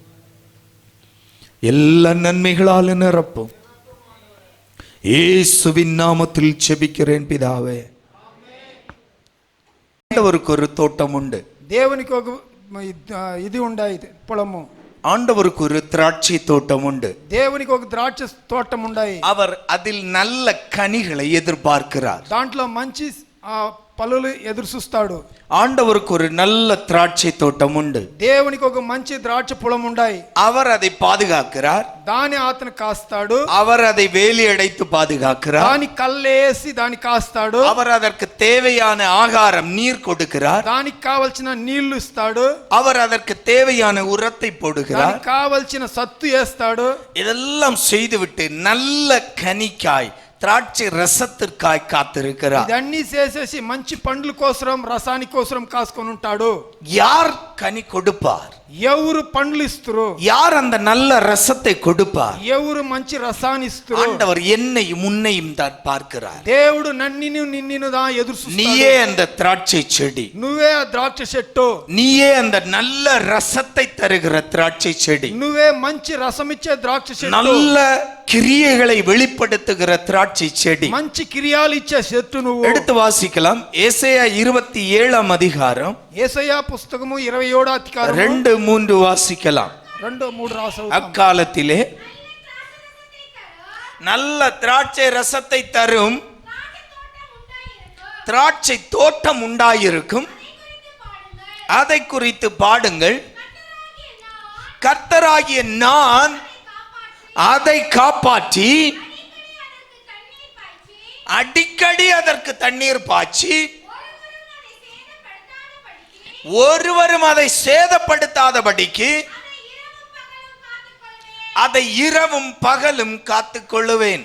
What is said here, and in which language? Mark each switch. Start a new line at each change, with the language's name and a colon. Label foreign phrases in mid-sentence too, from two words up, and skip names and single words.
Tamil: எல்லா நன்மைகளால் நிரப்பும். இயேசுவின் நாமத்தில் ஜெபிக்கிறேன் பிதாவே. ஆண்டவருக்கு ஒரு தோட்டம் உண்டு. தேவனுக்கு இது உண்டாயிது పొలము. ஆண்டவருக்கு ஒரு திராட்சை தோட்டம் உண்டு.
Telugu: దేవునికి ఒక ద్రాక్ష తోటం ఉన్నాయి.
Tamil: அவர் அதில் நல்ல கனிகளை எதிர்பார்க்கிறார்.
Telugu: దాంట్లో మంచి పళ్ళులు ఎదురు చూస్తాడు.
Tamil: ஆண்டவருக்கு ஒரு நல்ல திராட்சை தோட்டம் உண்டு.
Telugu: దేవునికి ఒక మంచి ద్రాక్ష పొలం ఉన్నాయి.
Tamil: அவர் அதை பாதுகாக்கிறார்.
Telugu: దాని అతను కాస్తాడు.
Tamil: அவர் அதை வேலி அடைத்து பாதுகாக்கிறார்.
Telugu: దాని కల్లేసి దాని కాస్తాడు.
Tamil: அவர் அதற்கு தேவையான ஆகாரம், நீர் கொடுக்கிறார்.
Telugu: దానికి కావాల్సిన నీళ్లు ఇస్తాడు.
Tamil: அவர் அதற்கு தேவையான உரத்தை போடுகிறார்.
Telugu: దానికి కావాల్సిన సత్తు వేస్తాడు.
Tamil: இதெல்லாம் செய்துவிட்டு நல்ல கனிக்காய், திராட்சை ரசத்திற்காய் காத்திருக்கிறார்.
Telugu: ఇదన్నీ చేసేసి మంచి పండ్ల కోసం, రసాని కోసం కాసుకొని ఉంటాడు.
Tamil: யார் கனி கொடுப்பார்?
Telugu: ఎవరు పండ్లు ఇస్తారు?
Tamil: யார் அந்த நல்ல ரசத்தை கொடுப்பார்?
Telugu: ఎవరు మంచి రసాన్ని ఇస్తారు?
Tamil: ஆண்டவர் என்னையும் உன்னையும் தான் பார்க்கிறார்.
Telugu: దేవుడు నన్నిను నిన్నును தான் ఎదురు చూస్తాడు.
Tamil: நீயே அந்த திராட்சை செடி,
Telugu: నువ్వే ఆ ద్రాక్ష చెట్టు,
Tamil: நீயே அந்த நல்ல ரசத்தை தருகிற திராட்சை செடி,
Telugu: నువ్వే మంచి రసం ఇచ్చే ద్రాక్ష చెట్టు,
Tamil: நல்ல கிரியைகளை வெளிப்படுத்துகிற திராட்சை செடி,
Telugu: మంచి క్రియాలు ఇచ్చే చెట్టు నువ్వు.
Tamil: எடுத்து வாசிக்கலாம். ஏசாயா 27 அதிகாரம்,
Telugu: యేసయ్యా పుస్తకము 27 అధ్యాయం
Tamil: 2-3 வாசிக்கலாம்.
Telugu: 2-3 రాసవు.
Tamil: அக்காலத்திலே நல்ல திராட்சை ரசத்தை தரும் திராட்சை தோட்டம் உண்டாயிருக்கும். அதை குறித்து பாடுங்கள். கர்த்தராகிய நான் அதை காப்பாற்றி அடிக்கடி அதற்கு தண்ணீர் பாய்ச்சி ஒருவரும் அதை சேதப்படுத்தாதபடிக்கு அதை இரவும் பகலும் காத்துக் கொள்ளுவேன்.